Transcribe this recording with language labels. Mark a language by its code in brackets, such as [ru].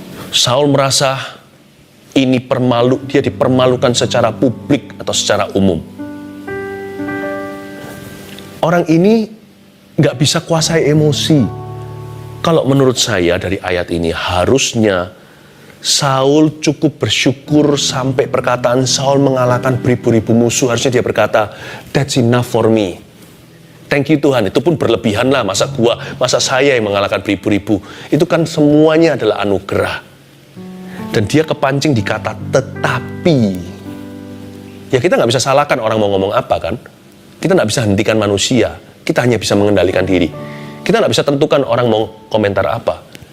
[id] Saul merasa dia dipermalukan secara publik atau secara umum. Orang ini nggak bisa kuasai emosi. Kalau menurut saya dari ayat ini, harusnya Saul cukup bersyukur sampai perkataan Saul mengalahkan beribu-ribu musuh. Harusnya dia berkata, [en] that's enough for me. Thank you [id] Tuhan, itu pun berlebihan lah. Masa saya yang mengalahkan beribu-ribu. Itu kan semuanya adalah anugerah. Dan dia kepancing di kata tetapi. Ya kita nggak bisa salahkan orang mau ngomong apa kan. Kita nggak bisa hentikan manusia. Kita hanya bisa mengendalikan diri. Kita nggak bisa tentukan orang mau komentar apa.